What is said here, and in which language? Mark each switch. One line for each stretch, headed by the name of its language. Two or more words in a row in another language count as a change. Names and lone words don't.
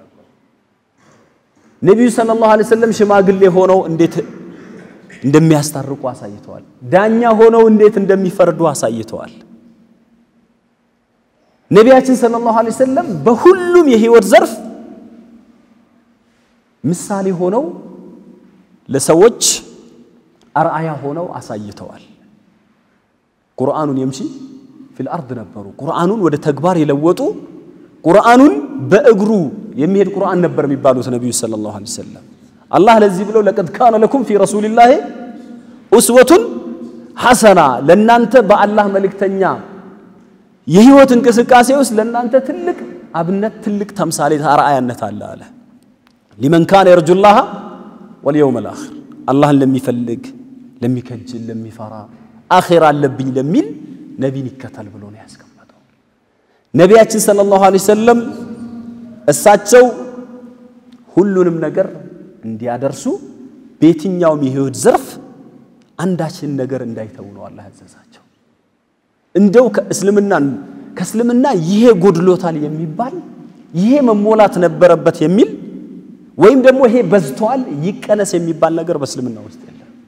Amharic: ነብዩ
Arabic: صلى الله عليه وسلم
Amharic: ሽማግሌ ሆነው እንዴት እንደሚያስታርቁ አሳይተዋል ዳኛ ሆነው እንዴት እንደሚፈርዱ አሳይተዋል ነቢያችን
Arabic: صلى الله عليه وسلم
Amharic: በሁሉም የህይወት ዘርፍ ምሳሌ ሆነው ለሰዎች አርአያ ሆነው አሳይተዋል ቁርአኑን
Arabic: يمشي في الارض
Amharic: ነበሩ ቁርአኑን ወደ ተግባር የለወጡ ቁርአኑን በእግሩ የሚሄድ ቁርአን ነበር የሚባሉት ነብዩ
Arabic: صلى الله عليه وسلم
Amharic: አላህ ለዚህ ብለው
Arabic: لقد كان لكم في رسول الله اسوه حسنه
Amharic: ለናንተ በአላህ መልእክተኛ የህይወት እንቅስቃሴ ውስጥ ለናንተ ትልቅ አብነት ትልቅ ተምሳሌት አርአያነት አለ
Arabic: لمن كان يرجو الله واليوم الآخر
Amharic: አላህን ለሚፈልግ ለሚከጅል ለሚፈራ አኺራ አለብኝ ለሚል ነብይን ይከተል ብሎ ነው ያስቀመጠው ነቢያችን
Arabic: صلى الله عليه وسلم
Amharic: እሳቸው ሁሉንም ነገር እንዲያደርሱ በየትኛውም የህይወት ዘርፍ አንዳችን ነገር እንዳይተው ነው አላህ ያዘዛቸው እንደው ከእስልምና ይሄ ጎድሎታል የሚባል ይሄ መሞላት ነበረበት የሚል ወይም ደግሞ ይሄ በዝቷል ይቀነስ የሚባል ነገር በእስልምና ውስጥ የለም